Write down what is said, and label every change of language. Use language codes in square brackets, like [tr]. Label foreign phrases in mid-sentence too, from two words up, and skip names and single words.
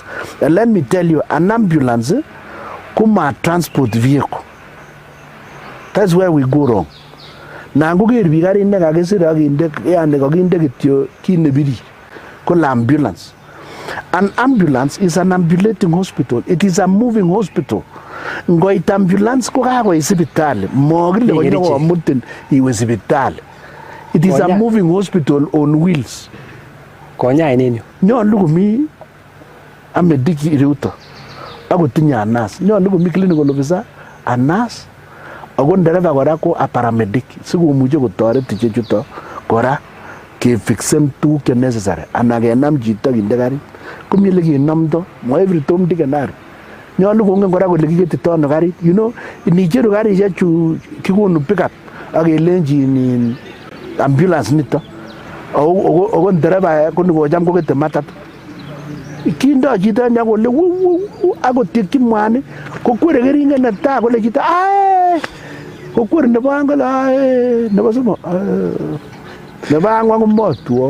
[en] And let me tell you, an ambulance kuma transport vehicle. That's where we go wrong. Ambulance. An ambulance is an ambulating hospital. It is a moving hospital. [kln] Ngoit ambulance ko kako isibitali. Mogile konyo mutin iwe sibitali. [en] It is a moving hospital on wheels. [kln] Konya inenyo. Nyolu komi amediki Rutto. Ako tinya nurse. Nyolu komi [en] clinical officer, a nurse, [kln] ako ndereva kora ko [en] a paramedic. [kln] Sikomuche kotoret ichechuto kora kefixen tuguk che necessary. Anakenam chito kinde garit. Komi ole kenomdo, mo [en] every time [kln] dikenari. Nyolu kongen kora kole kiketito ano garit. [en] You know, [kln] inicheru garishek chu kikonu pickup ak kelenjin ambulance nito. Ako ndereva kocham kokete matatu. Kindo chito nya kole akotekyi mwani kokwere keringet netai kole chito kokwere nebo angol nebo somok nebo angwan komotwo